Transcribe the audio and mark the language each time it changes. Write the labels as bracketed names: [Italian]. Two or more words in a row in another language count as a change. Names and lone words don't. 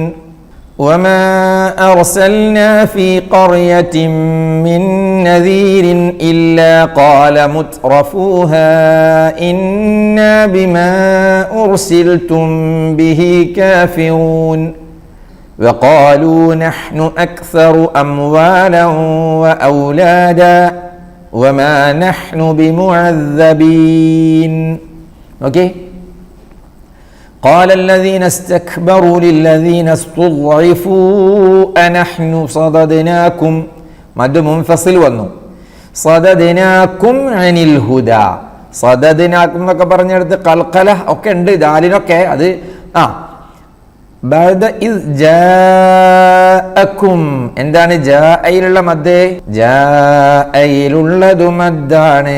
[Arabic] وما أرسلنا في قرية من نذير إلا قال مترفوها إنا بما أرسلتم به كافرون وقالوا نحن أكثر أموالا وأولادا وما نحن بمعذبين. Okay. قال الذين استكبروا للذين استضعفوا أنحن صددناكم [Malayalam] മദ് മുൻഫസിൽ വന്നു. [Arabic] صددناكم عن الهدى. [Malayalam] സദദ്നാകും എന്നൊക്കെ പറഞ്ഞെടുത്ത് ഖൽഖല ഒക്കെ ഉണ്ട് ദാലിനൊക്കെ. [Arabic] അത് بعد إذ جاءكم. [Malayalam] എന്താണ് ജാഅയിലുള്ള മദ്? ജാഅയിലുള്ളതു മദ്ദാണ്.